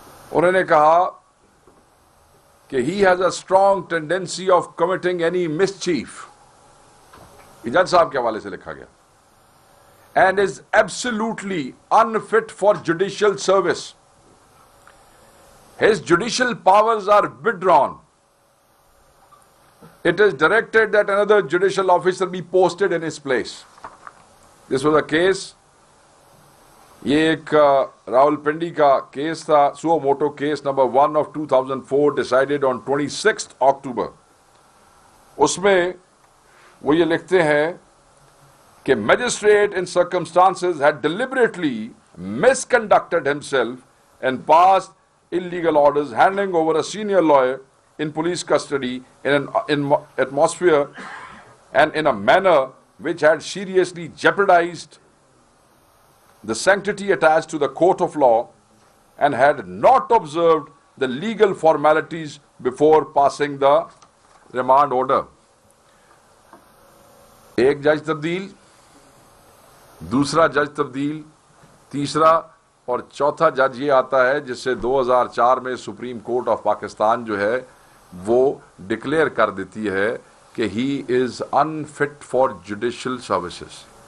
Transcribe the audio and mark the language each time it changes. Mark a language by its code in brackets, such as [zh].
[en] انہوں نے کہا کہ he has a strong tendency of committing any mischief, یہ جج صاحب کے حوالے سے لکھا گیا، and is absolutely unfit for judicial service. His judicial powers are withdrawn. It is directed that another judicial officer be posted in his place. This was a case. [ur] یہ ایک راول پنڈی کا کیس تھا، سو motto case number 1 of 2004 decided on 26th October. [en] اس میں وہ یہ لکھتے ہیں کہ magistrate in circumstances had deliberately misconducted himself and passed illegal orders handing over a senior lawyer in police custody in an atmosphere and in a manner which had seriously jeopardized the sanctity attached to the court of law and had not observed the legal formalities before passing the remand order. [ur] ایک جج تبدیل، دوسرا جج تبدیل، تیسرا اور چوتھا جج یہ آتا ہے جس سے 2004 میں سپریم کورٹ آف پاکستان جو ہے وہ ڈکلیئر کر دیتی ہے کہ ہی از انفٹ فار جوڈیشل سروسز،